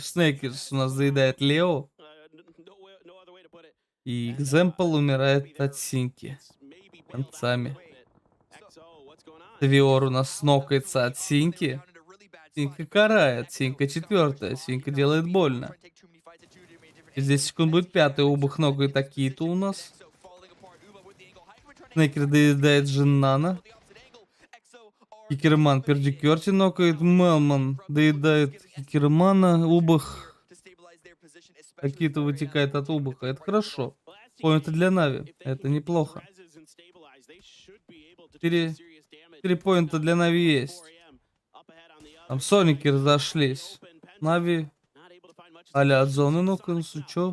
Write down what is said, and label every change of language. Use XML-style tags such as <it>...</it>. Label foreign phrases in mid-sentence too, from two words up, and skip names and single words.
<ru>Снейкерс у нас заедает Лео. И Экземпл умирает от синьки. Концами. Твиор у нас нокается от синьки. Синька карает. Синька 4-я. Синька делает больно. Через 10 секунд будет 5-й. Убых ногает Акиту у нас. Снейкер доедает Джиннана. Кикерман пердикерти нокает. Мелман доедает Кикермана. Убых. Акита вытекает от Убыха. Это хорошо. Поинты для Нави. Это неплохо. 4 поинта для Нави есть. Там Соники разошлись. Нави. Аля от зоны нокнулся. Чё?</ru>